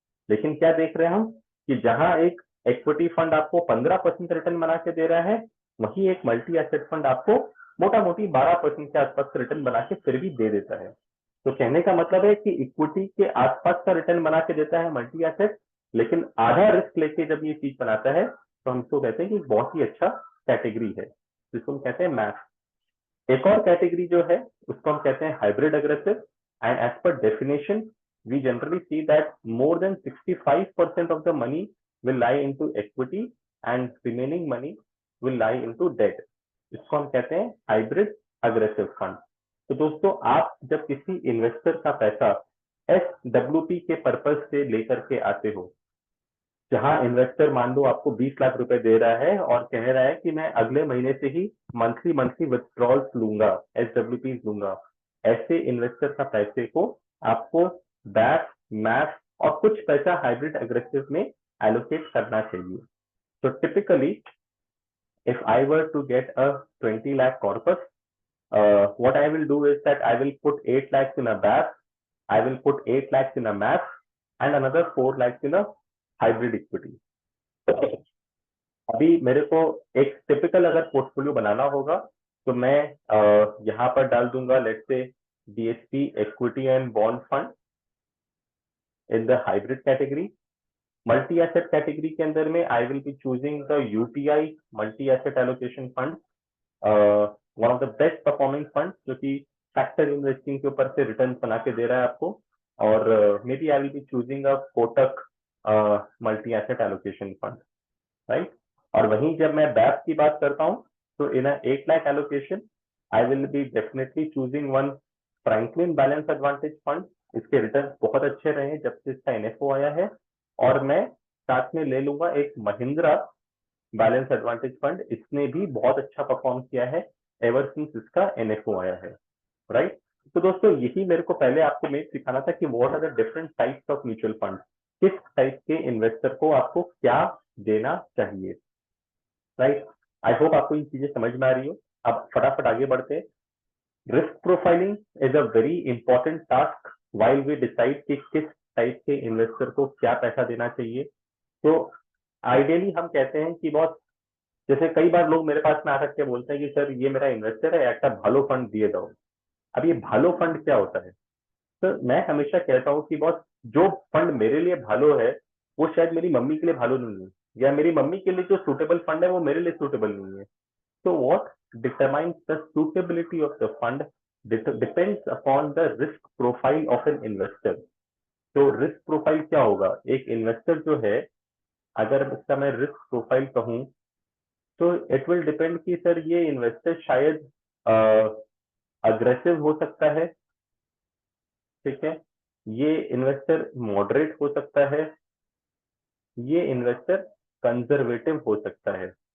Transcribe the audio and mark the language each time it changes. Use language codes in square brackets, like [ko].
[hi] लेकिन क्या देख रहे हैं हम कि जहां एक इक्विटी फंड आपको 15% रिटर्न बना के दे रहा है, वही एक मल्टी एसेट फंड आपको मोटा मोटी 12% के आसपास रिटर्न बना के फिर भी दे देता है। तो कहने का मतलब है कि इक्विटी के आसपास का रिटर्न बना के देता है मल्टी एसेट, लेकिन आधा रिस्क लेके जब ये चीज बनाता है तो हम इसको कहते हैं कि बहुत ही अच्छा कैटेगरी है, जिसको हम कहते हैं मैथ। एक और कैटेगरी जो है उसको हम कहते हैं [en] Hybrid aggressive, and as per definition we generally see that more than 65% of the money will lie into equity and remaining money will lie into debt. [hi] इसको हम कहते हैं हाइब्रिड अग्रेसिव फंड। तो दोस्तों आप जब किसी इन्वेस्टर का पैसा SWP के पर्पज से लेकर के आते हो, जहां इन्वेस्टर मान लो आपको 20 लाख रुपए दे रहा है और कह रहा है कि मैं अगले महीने से ही मंथली मंथली विथड्रॉल्स लूंगा, SWP लूंगा, ऐसे इन्वेस्टर का पैसे को आपको बैक मैथ और कुछ पैसा हाइब्रिड अग्रेसिव में एलोकेट करना चाहिए। [en] तो typically if I were to get a 20 lakh corpus, what I will do is that I will put 8 lakhs in a BAS, I will put 8 lakhs in a MAF and another 4 lakhs in a hybrid equity. [hi] अभी मेरे को एक typical अगर portfolio बनाना होगा तो मैं यहाँ पर डाल दूंगा [en] let's say [hi] DSP equity and bond fund [en] in the hybrid category. Multi-asset category [hi] के अंदर में [en] I will be choosing the UTI multi-asset allocation fund, one of the best performing funds [hi] जो कि [en] factor investing [hi] के ऊपर से [en] returns [hi] बना के दे रहा है आपको, [en] और maybe I will be choosing a Kotak multi-asset allocation fund, right? [hi] और वहीं जब मैं BAP की बात करता हूँ तो [en] in a 8 lakh allocation I will be definitely choosing one Franklin Balance Advantage Fund. [hi] इसके रिटर्न बहुत अच्छे रहे जब से इसका NFO आया है, और मैं साथ में ले लूंगा एक महिंद्रा बैलेंस एडवांटेज फंड, इसने भी बहुत अच्छा परफॉर्म किया है [en] ever since [hi] इसका NFO आया है, राइट? तो दोस्तों यही मेरे को पहले आपको मैं सिखाना था कि [en] what are the different types of [hi] mutual fund, किस टाइप के इन्वेस्टर को आपको क्या देना चाहिए, राइट? [en] I hope [hi] आपको ये चीजें समझ में आ रही हो। अब फटाफट आगे बढ़ते हैं। [en] risk profiling is a very important task while we decide [hi] कि किस टाइप के इन्वेस्टर को क्या पैसा देना चाहिए। तो आइडियली हम कहते हैं कि बहुत, जैसे कई बार लोग मेरे पास में आ सकते बोलते हैं कि सर ये मेरा इन्वेस्टर है, [bn] একটা ভালো [hi] फंड दिए दो। अब ये भालो फंड क्या होता है? तो मैं हमेशा कहता हूँ कि बहुत जो फंड मेरे लिए भालो है वो शायद मेरी मम्मी के लिए भालो नहीं है, या मेरी मम्मी के लिए जो सूटेबल फंड है वो मेरे लिए सूटेबल नहीं है। [en] So what determines the suitability of the fund depends upon the risk profile of an investor. [hi] तो रिस्क प्रोफाइल क्या होगा? एक इन्वेस्टर जो है, अगर इसका मैं रिस्क प्रोफाइल कहूँ तो [en] it will depend [hi] कि सर ये इन्वेस्टर शायद अग्रेसिव हो सकता है, ठीक है, ये इन्वेस्टर मॉडरेट हो सकता है, ये इन्वेस्टर कंजर्वेटिव हो सकता है।